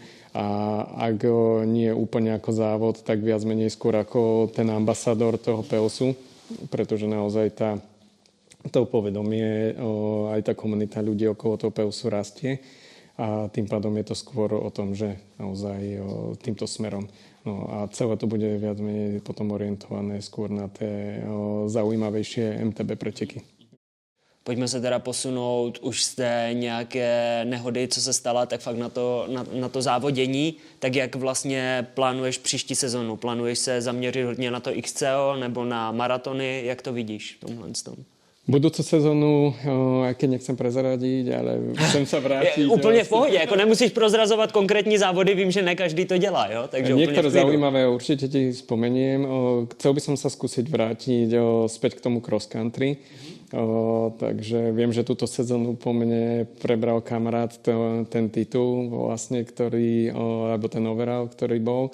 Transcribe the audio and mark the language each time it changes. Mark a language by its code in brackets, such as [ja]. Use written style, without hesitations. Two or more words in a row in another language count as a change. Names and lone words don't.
[sk] A ak nie úplne ako závod, tak viac menej skôr ako ten ambasador toho PELSu, pretože naozaj to povedomie, aj tá komunita ľudí okolo toho PELSu rastie. a tým pádom je to skôr o tom, že naozaj týmto smerom. No a celé to bude viac menej potom orientované skôr na tie zaujímavejšie MTB preteky. [cs] Pojďme se teda posunout už z té nějaké nehody, co se stala, tak fakt na to závodění. Tak jak vlastně plánuješ příští sezonu? Plánuješ se zaměřit hodně na to XCO nebo na maratony? Jak to vidíš v tomhle tom? [sk] Budúcu sezónu, aj keď nechcem prezradiť, ale chcem sa vrátiť. [cs] Úplně v pohodě, jako nemusíš prozrazovat konkrétní závody, vím, že ne každý to dělá, jo? [sk] Takže niektoré zaujímavé určite ti spomeniem. Chcel by som sa skúsiť vrátiť späť k tomu cross country. Takže viem, že túto sezónu po mne prebral kamarát ten titul, vlastne, ktorý, alebo ten overall, ktorý bol.